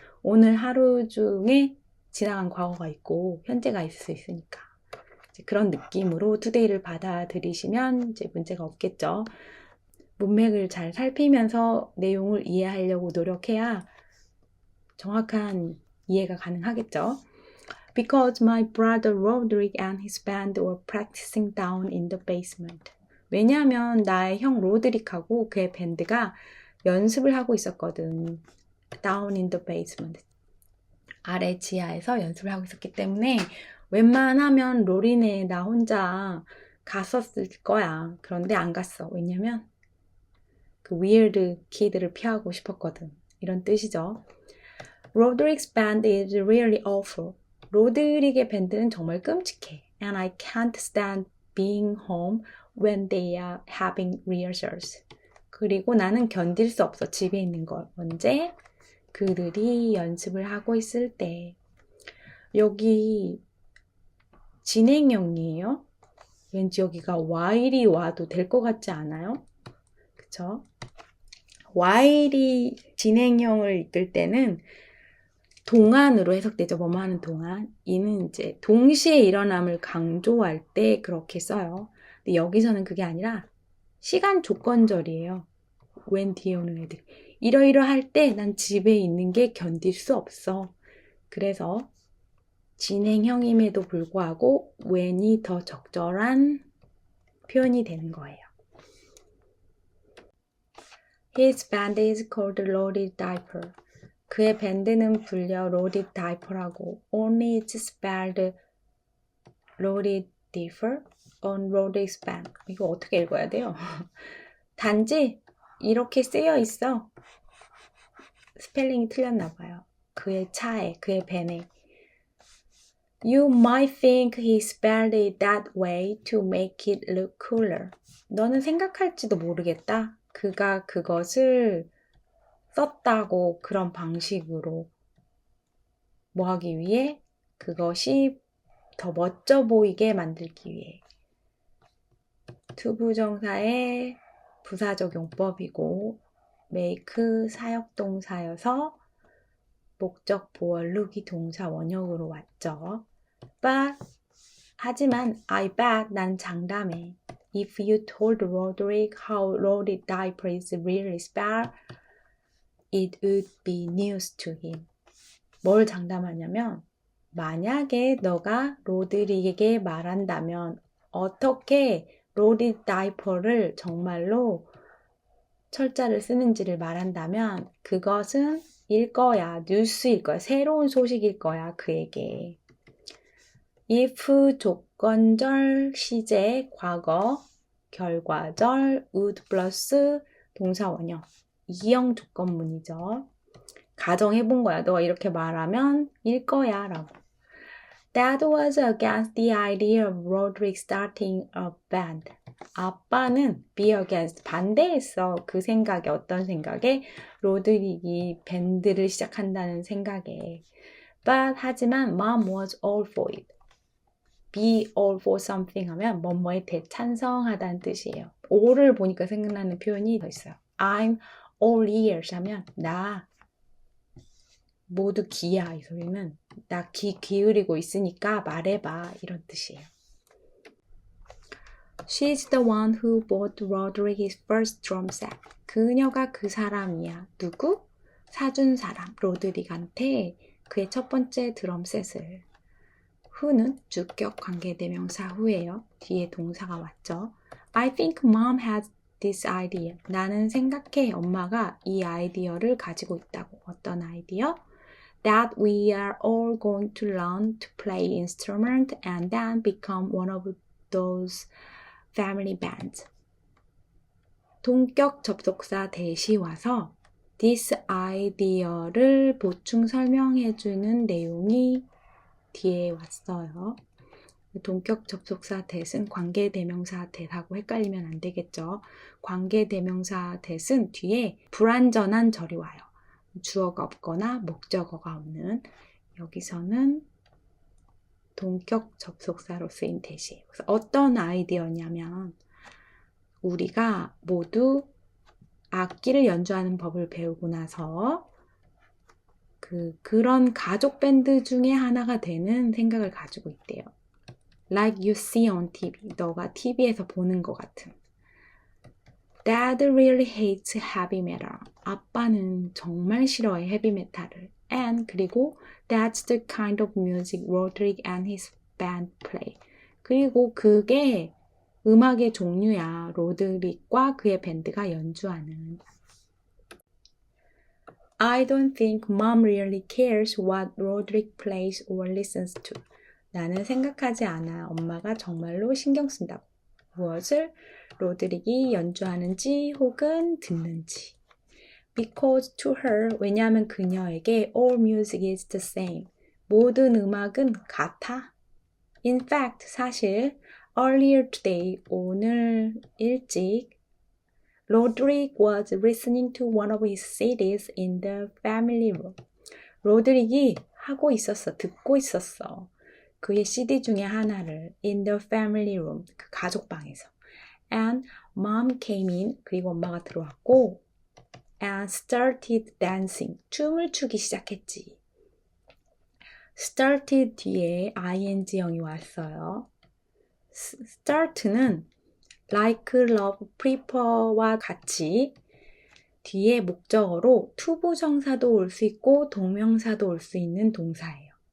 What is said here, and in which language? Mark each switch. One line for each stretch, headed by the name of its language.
Korean: 오늘 하루 중에 지나간 과거가 있고 현재가 있을 수 있으니까. 이제 그런 느낌으로 today를 받아들이시면 이제 문제가 없겠죠. 문맥을 잘 살피면서 내용을 이해하려고 노력해야 정확한 이해가 가능하겠죠.
English: Because my brother Roderick and his band were practicing down in the basement.
Korean: 왜냐하면 나의 형 로드릭하고 그의 밴드가 연습을 하고 있었거든.
English: Down in the basement.
Korean: 아래 지하에서 연습을 하고 있었기 때문에 웬만하면 로리네 나 혼자 갔었을 거야. 그런데 안 갔어. 왜냐면 그
English: weird kid
Korean: 를 피하고 싶었거든. 이런 뜻이죠.
English: Roderick's band is really awful.
Korean: 로드릭의 밴드는 정말 끔찍해.
English: And I can't stand being home when they are having rehearsals.
Korean: 그리고 나는 견딜 수 없어. 집에 있는 걸. 언제? 그들이 연습을 하고 있을 때. 여기 진행형이에요. 왠지 여기가 while이 와도 될 것 같지 않아요? 그쵸? while이 진행형을 이끌 때는 동안으로 해석되죠. 뭐뭐 하는 동안. 이는 이제 동시에 일어남을 강조할 때 그렇게 써요. 근데 여기서는 그게 아니라 시간 조건절이에요. when 뒤에 오는 애들. 이러이러할 때 난 집에 있는 게 견딜 수 없어. 그래서 진행형임에도 불구하고 when이 더 적절한 표현이 되는 거예요.
English: His band is called Loaded Diaper.
Korean: 그의 밴드는 불려 Loaded Diaper라고.
English: Only it's spelled Loaded Diaper on Roderick's band.
Korean: 이거 어떻게 읽어야 돼요? 단지 이렇게 쓰여 있어. 스펠링이 틀렸나 봐요. 그의 차에, 그의 밴에.
English: You might think he spelled it that way to make it look cooler.
Korean: 너는 생각할지도 모르겠다. 그가 그것을 썼다고 그런 방식으로 뭐 하기 위해? 그것이 더 멋져 보이게 만들기 위해. 투부정사의 부사적 용법이고 make 사역동사여서 목적 보어 look이 동사 원형으로 왔죠.
English: But 하지만 I bet
Korean: 난 장담해.
English: If you told Roderick how Loaded Diaper is really spelled, it would be news to him.
Korean: 뭘 장담하냐면 만약에 너가 로드릭에게 말한다면 어떻게 로디 다이퍼를 정말로 철자를 쓰는지를 말한다면 그것은 일 거야, 뉴스일 거야, 새로운 소식일 거야, 그에게. if 조건절 시제 과거 결과절 would 플러스 동사 원형 이형 조건문이죠. 가정해본 거야. 너가 이렇게 말하면 일 거야 라고.
English: Dad was against the idea of Roderick starting a band.
Korean: 아빠는 be against 반대했어. 그 생각에 어떤 생각에? 로드릭이 밴드를 시작한다는 생각에.
English: But 하지만 Mom was all for it. Be all for something
Korean: 하면 뭐뭐에 대찬성하다는 뜻이에요. all을 보니까 생각나는 표현이 더 있어요.
English: I'm all ears
Korean: 하면 나 모두 귀야. 이 소리는 나 귀 기울이고 있으니까 말해봐. 이런 뜻이에요.
English: She's the one who bought Roderick his first drum set.
Korean: 그녀가 그 사람이야. 누구? 사준 사람. 로드릭한테 그의 첫 번째 드럼셋을. who는 주격 관계대명사 후예요. 뒤에 동사가 왔죠.
English: I think mom has this idea.
Korean: 나는 생각해 엄마가 이 아이디어를 가지고 있다고. 어떤 아이디어?
English: That we are all going to learn to play instrument and then become one of those family band.
Korean: 동격 접속사 대시 와서 this idea를 보충 설명해주는 내용이 뒤에 왔어요. 동격 접속사 that은 관계대명사 that하고 헷갈리면 안 되겠죠. 관계대명사 that은 뒤에 불완전한 절이 와요. 주어가 없거나 목적어가 없는. 여기서는 동격 접속사로 쓰인 that이에요. 그래서 어떤 아이디어냐면 우리가 모두 악기를 연주하는 법을 배우고 나서 그런 가족 밴드 중에 하나가 되는 생각을 가지고 있대요.
English: Like you see on TV.
Korean: 너가 TV에서 보는 것 같은.
English: Dad really hates heavy metal.
Korean: 아빠는 정말 싫어해 헤비메탈을.
English: And 그리고 that's the kind of music Roderick and his band play.
Korean: 그리고 그게 음악의 종류야. 로드릭과 그의 밴드가 연주하는.
English: I don't think mom really cares what Roderick plays or listens to.
Korean: 나는 생각하지 않아. 엄마가 정말로 신경 쓴다고. 무엇을 로드릭이 연주하는지 혹은 듣는지.
English: Because to her,
Korean: 왜냐하면 그녀에게
English: all music is the same.
Korean: 모든 음악은 같아.
English: In fact, 사실 earlier today,
Korean: 오늘 일찍
English: Roderick was listening to one of his CDs in the family room.
Korean: 로드릭이 듣고 있었어. 그의 CD 중에 하나를
English: in the family room,
Korean: 그 가족방에서.
English: And mom came in,
Korean: 그리고 엄마가 들어왔고
English: and started dancing,
Korean: 춤을 추기 시작했지. started 뒤에 ing형이 왔어요. start는 like, love, prefer와 같이 뒤에 목적어로 투부정사도 올 수 있고 동명사도 올 수 있는 동사예요.